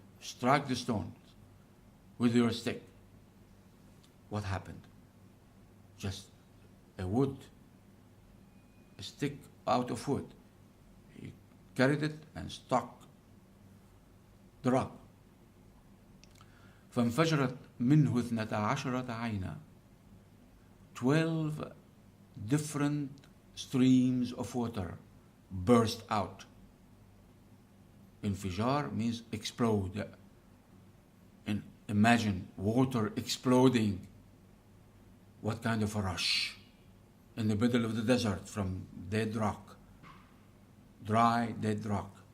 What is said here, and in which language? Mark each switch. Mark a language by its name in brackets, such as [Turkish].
[English] Strike the stone with your stick. What happened? Just a stick out of wood. He carried it and struck the rock. [Arabic] فانفجرت منه اثنتا عشرة عينا. [English] 12 different streams of water burst out. Infijar means explode. And imagine water exploding. What kind of a rush in the middle of the desert from dead rock, dry dead rock.